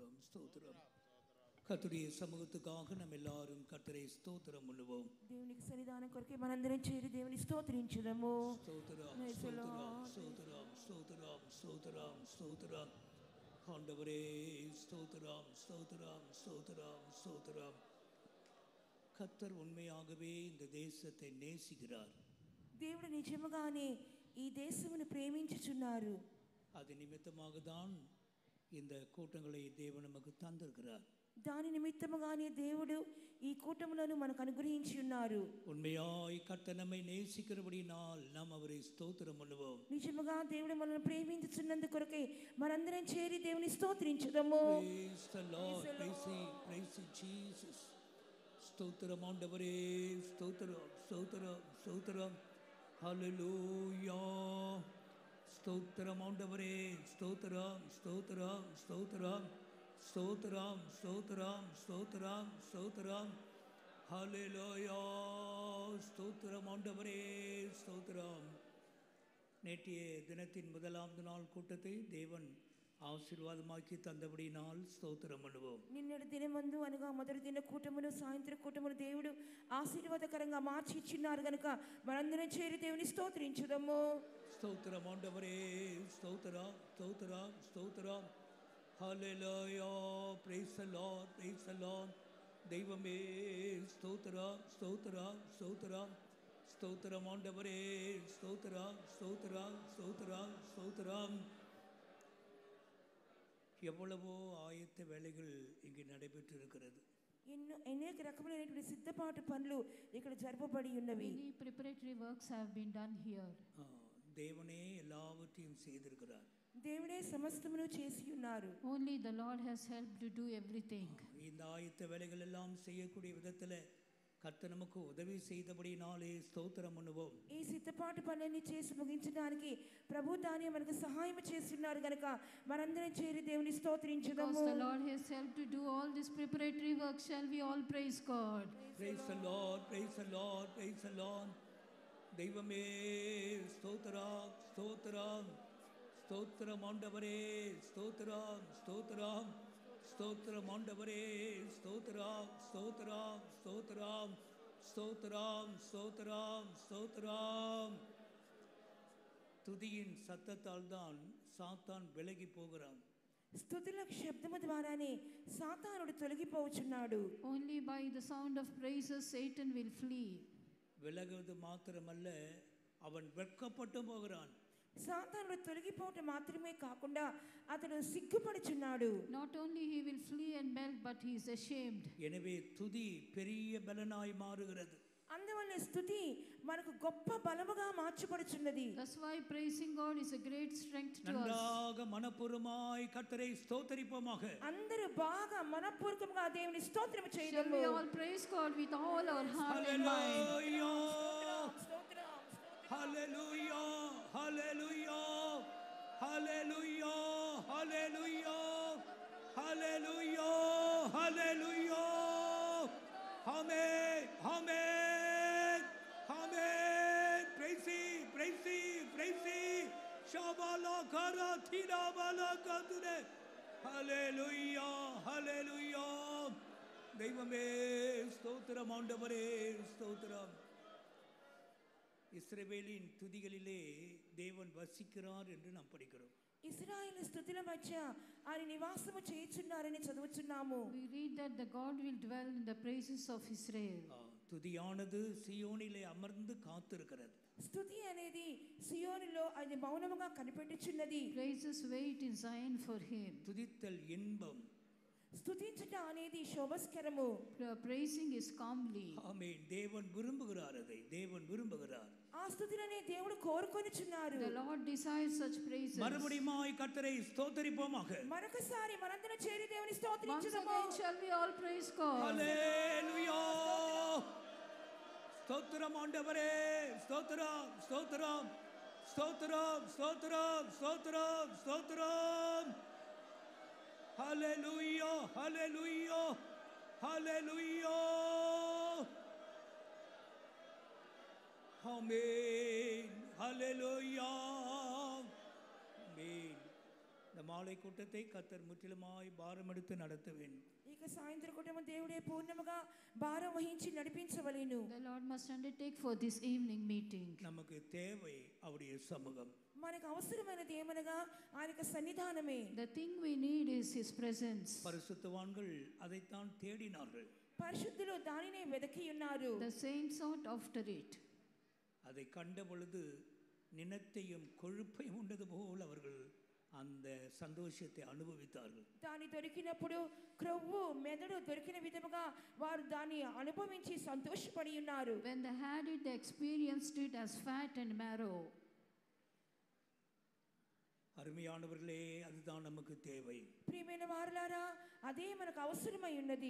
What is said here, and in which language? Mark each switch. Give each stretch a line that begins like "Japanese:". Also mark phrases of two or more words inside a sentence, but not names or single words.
Tamil: ஸ்தோத்திரம். கர்த்தருடைய சமூகத்துக்காக நம்ம எல்லாரும் கர்த்தரை ஸ்தோத்திரம் பண்ணுவோம்.
Telugu: దేవునికి సన్నిధానం కొరకే మనందరం చేరి దేవుని స్తోత్రించుదాము.
Tamil: ஸ்தோத்திரம் ஸ்தோத்திரம் ஸ்தோத்திரம் ஸ்தோத்திரம் ஸ்தோத்திரம் ஸ்தோத்திரம். ஆண்டவரே ஸ்தோத்திரம் ஸ்தோத்திரம் ஸ்தோத்திரம் ஸ்தோத்திரம். கர்த்தர் உண்மையாகவே இந்த தேசத்தை நேசிக்கிறார்.
Telugu: దేవుడు నిజముగానే ఈ దేశమును ప్రేమించుచున్నారు.
Tamil: அது நிமித்தமாக தான் இந்த கூட்டங்களை தேவன் நமக்கு தந்திருக்கிறார்.
Telugu: దాని నిమిత్తముగానే దేవుడు ఈ కూటములను మనకు అనుగ్రహించి ఉన్నారు.
Tamil: உண்மையாய் கர்த்தர் நம்மை நேசிக்கிறபடினால் நாம் அவரை ஸ்தோத்திரம் பண்ணுவோம்.
Telugu: నిజముగా దేవుడు మనల్ని ప్రేమించుచున్నందుకు కొరకే మనందరం చేరి దేవుని స్తోత్రించుదాము.
English: Praise the Lord, praise Jesus.
Tamil: ஸ்தோத்திரம் ஆண்டவரே, ஸ்தோத்திரம் ஸ்தோத்திரம் ஸ்தோத்திரம். ஹல்லேலூயா. ஸ்தோத்திரம் ஆண்டவரே, ஸ்தோத்திரம் ஸ்தோத்திரம் ஸ்தோத்திரம் ஸ்தோத்திரம் ஸ்தோத்திரம் ஸ்தோத்திரம் ஸ்தோத்திரம். ஹல்லேலூயா. ஸ்தோத்திரம் ஆண்டவரே, ஸ்தோத்திரம். நேற்றைய தினத்தின் முதலாவது நாள் கூட்டத்தை தேவன் ஆசீர்வாதமாக்கி தந்தபடியினால் ஸ்தோத்திரம் அனுபவம்.
Telugu: నిన్నటి దినమందు అనగా మొదటి దిన కూటమును సాయంత్రం కూటమును దేవుడు ఆశీర్వాదకరంగా మార్చి ఇచ్చినారు గనుక మనందరం చేరి దేవుని స్తోత్రించుదాము.
Tamil: ஸ்தோத்திரம் ஆண்டவரே, ஸ்தோத்திரம் ஸ்தோத்திரம் ஸ்தோத்திரம். హల్లెలూయా.
English: Praise the Lord, praise the Lord.
Tamil: தெய்வமே ஸ்தோத்திரம் ஸ்தோத்திரம் ஸ்தோத்திரம் ஸ்தோத்திரம் ஆண்டவரே, ஸ்தோத்திரம் ஸ்தோத்திரம் ஸ்தோத்திரம் ஸ்தோத்திரம். எவ்வளவோ ஆயத்த வேலைகள் இங்கு நடைபெற்று இருக்கிறது.
Telugu: అనేక రకములైనటువంటి సిద్ధపాటు పనులు ఇక్కడ జరపబడి ఉన్నవి.
English: Many preparatory works have been done here.
Tamil: தேவனே எல்லாவற்றையும் செய்திருக்கிறார்.
Telugu: దేవుడే సమస్తమును చేసి ఉన్నారు.
English: Only the Lord has helped to do everything.
Tamil: இந்த ஆயத்த வேலைகள் எல்லாம் செய்யக்கூடிய விதத்தில் கர்த்தர் நமக்கு உதவி செய்தபடினாலே ஸ்தோத்திரம் அனுபவம்.
Telugu: ఈ సిద్ధపాటు పనులన్నీ చేసి ముగించడానికి ప్రభు తానే మనకు సహాయం చేస్తున్నారు గనుక మనందరం చేరి దేవుని స్తోత్రించుదాము.
English: Because the Lord has helped to do all this preparatory work, shall we all praise God? Praise the Lord, praise the Lord, praise the Lord.
Tamil: தெய்வமே ஸ்தோத்திரம் ஸ்தோத்திரம் ஸ்தோத்திரம் ஆண்டவரே, ஸ்தோத்திரம் ஸ்தோத்திரம் ஸ்தோத்திரம் ஆண்டவரே, ஸ்தோத்திரம் ஸ்தோத்திரம் ஸ்தோத்திரம் ஸ்தோத்திரம் ஸ்தோத்திரம் ஸ்தோத்திரம். துதியின் சத்தத்தால் தான் சாத்தான் விலகி போகிறான்.
Telugu: స్తుతుల శబ్దము ద్వారానే సాతానుడు తొలగిపోవచ్చున్నాడు.
English: Only by the sound of praises Satan will flee.
Tamil: விலகுவது மாத்திரமல்ல, அவன் வெட்கப்பட்டு போகிறான்.
Telugu: సాతానుడు తొలగిపోవటం మాత్రమే కాకుండా అతడు సిగ్గుపడుచున్నాడు.
English: Not only he will flee and melt, but he is ashamed.
Tamil: எனவே துதி பெரிய பலனாய் மாறுகிறது.
Telugu: అందువల్ల స్తుతి మనకు గొప్ప బలముగా మార్చబడుచున్నది.
English: That's why praising God is a great strength to us.
Tamil: நன்றாக மனப்பூர்வமாய் கர்த்தரை ஸ்தோத்திரிப்போமாக.
Telugu: అందరూ బాగా మనపూర్వకంగా దేవుని స్తోత్రం
English: Shall
Telugu: చేద్దాము.
English: we all praise God with all our heart and mind? Hallelujah, hallelujah, hallelujah, hallelujah, hallelujah, hallelujah. Amen, amen, amen. Praise Him, praise Him, praise Him. Shabala kara thina bala kadune. Hallelujah, hallelujah.
Tamil: தெய்வமே ஸ்தோத்திரம் ஆண்டவரே, ஸ்தோத்திரம். இஸ்ரவேலின் துதிகளிலே தேவன் வசிக்கிறார் என்று நாம் படிக்கிறோம்.
Telugu: ఇశ్రాయేలు స్తుతుల మధ్య ఆయన నివాసము చేయుచున్నారని చదువుచున్నాము.
English: We read that the God will dwell in the praises of Israel.
Tamil: துதியானது சியோனிலே அமர்ந்து காத்திருக்கிறது.
Telugu: స్తుతి అనేది సియోనులో అది మౌనముగా కనిపెట్టుచున్నది.
English: Praises wait in Zion for him.
Tamil: துதித்தல் இன்பம்.
Telugu: స్తుతించుట అనేది శోభస్కరము.
English: Praising is calmly.
Tamil: ஆமென். தேவன் விரும்புகிறார், அதை தேவன் விரும்புகிறார்.
Telugu: ఆ స్తుతిని దేవుడు కోరుకొనుచున్నారు.
English: The Lord desires such praises.
Tamil: மறுபடியுமாய் கர்த்தரை ஸ்தோத்திரிப்போமாக.
Telugu: మరొకసారి మనందరం చేరి దేవుని
English: Once
Telugu: స్తోత్రించుదాము.
English: again shall we all praise God.
Tamil: ஹல்லேலூயா. ஸ்தோத்திரம் ஆண்டவரே, ஸ்தோத்திரம் ஸ்தோத்திரம் ஸ்தோத்திரம் ஸ்தோத்திரம் ஸ்தோத்திரம் ஸ்தோத்திரம்.
English: Hallelujah, hallelujah, hallelujah. Amen, hallelujah. Amen.
Tamil: இந்த மாலை கூட்டத்தை கர்த்தர் முற்றிலுமாய் பாரமெடுத்து நடத்த வேண்டும்.
Telugu: ఇక సాయంత్రం కుటుంబం దేవుడే పూర్ణముగా భారం వహించి నడిపించవలెను.
English: The Lord must undertake for this evening meeting.
Tamil: நமக்கு தேவை அவருடைய சமூகம்.
Telugu: మనకు అవసరమైనది ఏమనగా ఆయన యొక్క సన్నిధానమే.
English: The thing we need is His presence.
Tamil: பரிசுத்தவான்கள் அதைத்தான் தேடினார்கள்.
Telugu: పరిశుద్ధులు దానినే వెదకి ఉన్నారు.
English: The saints sought after it.
Tamil: அதை கண்ட பொழுது நினத்தையும் கொழுப்பையும் உண்டது போல் அவர்கள் அந்த சந்தோஷத்தை அனுபவித்தார்கள்.
Telugu: దాని దొరికినప్పుడు క్రొవ్వు మెదడు దొరికిన విధముగా వారు దాన్ని అనుభవించి సంతోషపడి ఉన్నారు.
English: When they had it, they experienced it as fat and marrow.
Tamil: அருமையானவர்களே, அதுதான் நமக்கு தேவை.
Telugu: ప్రియమైన వారలారా, అదే మనకు అవసరమై ఉన్నది.